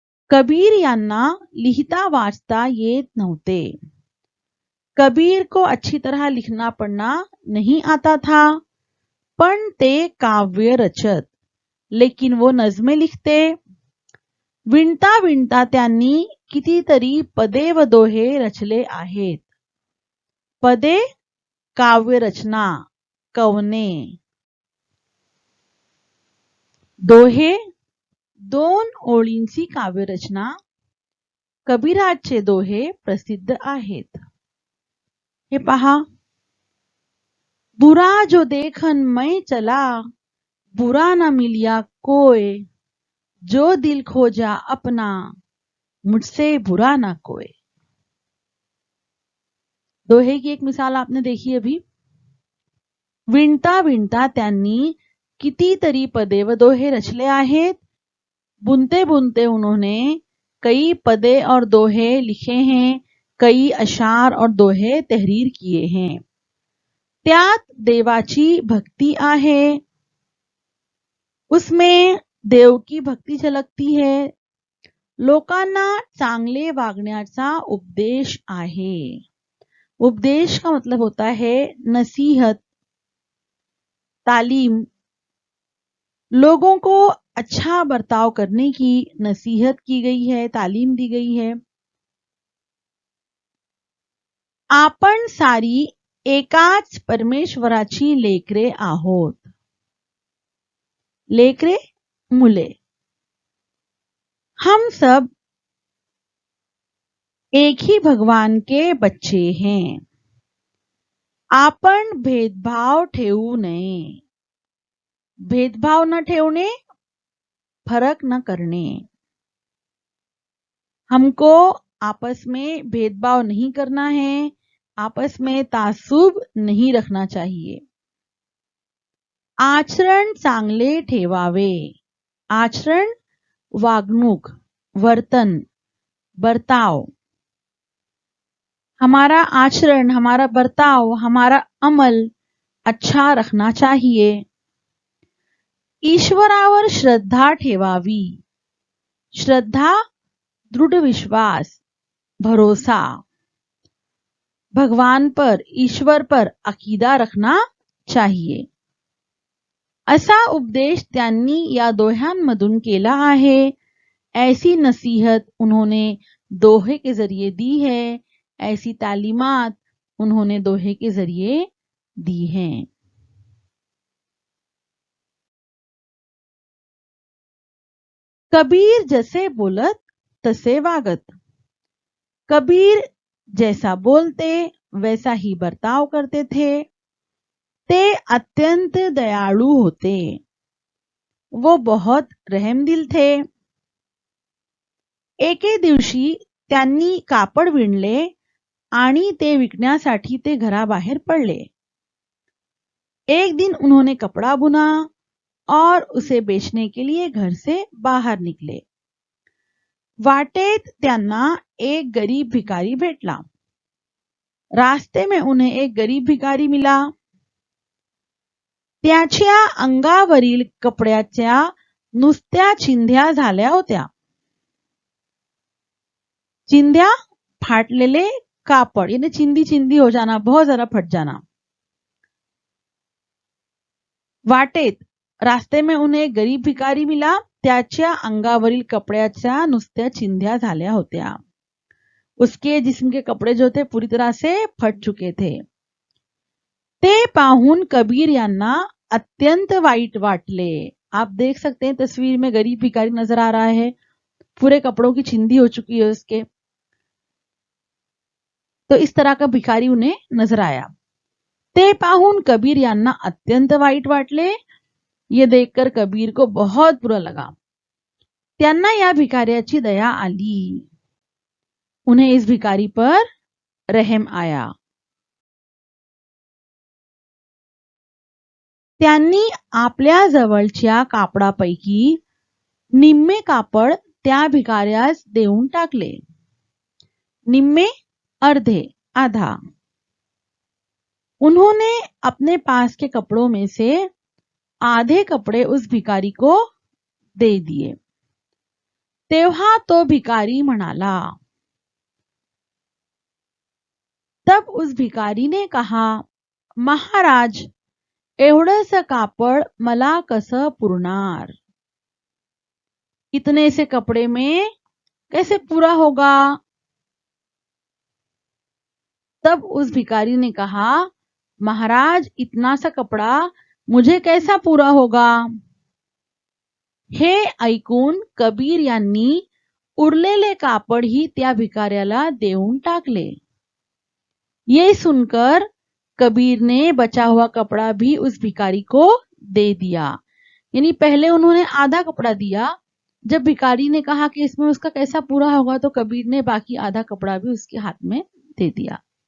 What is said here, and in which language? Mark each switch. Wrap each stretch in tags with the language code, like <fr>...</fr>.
<mr>कबीर यांना लिहिता वाचता येत नव्हते।</mr> <hi>कबीर को अच्छी तरह लिखना पढ़ना नहीं आता था,</hi> <mr>पण ते काव्य रचत,</mr> <hi>लेकिन वो नज़में लिखते।</hi> <mr>विणता विणता त्यांनी कितीतरी पदे व दोहे रचले आहेत। पदे, काव्य रचना, कवने। दोहे, 2 ओळींची काव्यरचना। कबीराचे दोहे प्रसिद्ध आहेत। हे पहा,</mr> <hi>बुरा जो देखन मैं चला, बुरा न मिलिया कोय, जो दिल खोजा अपना, मुझसे बुरा ना कोई। दोहे की एक मिसाल आपने देखी अभी।</hi> <mr>विणता विणता त्यांनी कितीतरी पदे व दोहे रचले आहेत।</mr> <hi>बुनते बुनते उन्होंने कई पदे और दोहे लिखे हैं, कई अशार और दोहे तहरीर किए हैं।</hi> <mr>त्यात देवाची भक्ति आहे,</mr> <hi>उसमें देव की भक्ति झलकती है।</hi> <mr>लोकांना चांगले वागण्याचा उपदेश आहे।</mr> <hi>उपदेश का मतलब होता है नसीहत, तालीम। लोगों को अच्छा बर्ताव करने की नसीहत की गई है, तालीम दी गई है।</hi> <mr>आपण सारी एकाच परमेश्वराची लेकरे आहोत। लेकरे, मुले।</mr> <hi>हम सब एक ही भगवान के बच्चे हैं।</hi> <mr>आपण भेदभाव ठेवू नये। भेदभाव न ठेवणे,</mr> <hi>फर्क न करने। हमको आपस में भेदभाव नहीं करना है, आपस में तासुब नहीं रखना चाहिए।</hi> <mr>आचरण चांगले ठेवावे। आचरण, वागणूक, वर्तन, बर्ताव।</mr> <hi>हमारा आचरण, हमारा बर्ताव, हमारा अमल अच्छा रखना चाहिए।</hi> <mr>ईश्वरावर श्रद्धा ठेवावी। श्रद्धा, दृढ़ विश्वास, भरोसा।</mr> <hi>भगवान पर, ईश्वर पर अकीदा रखना चाहिए।</hi> <mr>असा उपदेश त्यांनी या दोह्यांमधून केला आहे।</mr> <hi>ऐसी नसीहत उन्होंने दोहे के जरिए दी है, ऐसी तालीमात उन्होंने दोहे के जरिए दी हैं।</hi> <mr>कबीर जैसे बोलत तसे वागत।</mr> <hi>कबीर जैसा बोलते वैसा ही बर्ताव करते थे।</hi> <mr>ते अत्यंत दयालु होते।</mr> <hi>वो बहुत रहमदिल थे।</hi> <mr>एके दिवशी त्यांनी कापड विणले आणि ते विकण्यासाठी ते घराबाहेर पडले।</mr> <hi>एक दिन उन्होंने कपड़ा बुना और उसे बेचने के लिए घर से बाहर निकले।</hi> <mr>वाटेत त्यांना एक गरीब भिकारी भेटला।</mr> <hi>रास्ते में उन्हें एक गरीब भिकारी मिला।</hi> <mr>त्याच्या अंगावरील कपड्याच्या नुसत्या चिंध्या झाल्या होत्या। चिंध्या फाटलेले कापड</mr> <hi>यानी चिंदी चिंदी हो जाना, बहुत ज्यादा फट जाना।</hi> <mr>वाटेत</mr> <hi>रास्ते में उन्हें एक गरीब भिकारी मिला,</hi> <mr>त्याच्या अंगावरील कपड्याच्या नुसत्या चिंध्या झाल्या होत्या।</mr> <hi>उसके जिस्म के कपड़े जो थे पूरी तरह से फट चुके थे।</hi> <mr>ते पाहून कबीर यांना अत्यंत वाईट वाटले।</mr> <hi>आप देख सकते हैं तस्वीर में गरीब भिखारी नजर आ रहा है, पूरे कपड़ों की चिंदी हो चुकी है उसके। तो इस तरह का भिखारी उन्हें नजर आया।</hi> <mr>ते पाहून कबीर यांना अत्यंत वाईट वाटले।</mr> <hi>ये देखकर कबीर को बहुत बुरा लगा।</hi> <mr>त्यांना या भिकाऱ्याची दया आली।</mr> <hi>उन्हें इस भिकारी पर रहम आया।</hi> <mr>त्यांनी आपल्या जवळच्या कापडापैकी निम्मे कापड त्या भिकाऱ्यास देऊन टाकले। निम्मे अर्धे, आधा।</mr> <hi>उन्होंने अपने पास के कपड़ों में से आधे कपड़े उस भिकारी को दे दिए।</hi> <mr>तेव्हा तो भिकारी म्हणाला।</mr> <hi>तब उस भिकारी ने कहा,</hi> <mr>महाराज, एवढंस कापड मला कसं पुरणार?</mr> <hi>इतने से कपड़े में कैसे पूरा होगा? तब उस भिखारी ने कहा, महाराज, इतना सा कपड़ा मुझे कैसा पूरा होगा?</hi> <mr>हे ऐकून कबीर यांनी उरलेले कापड ही त्या भिकाऱ्याला देऊन टाकले।</mr> <hi>ये सुनकर कबीर ने बचा हुआ कपड़ा भी उस भिखारी को दे दिया। यानी पहले उन्होंने आधा कपड़ा दिया, जब भिखारी ने कहा कि इसमें उसका कैसा पूरा होगा तो कबीर ने बाकी आधा कपड़ा भी उसके हाथ में दे दिया।</hi>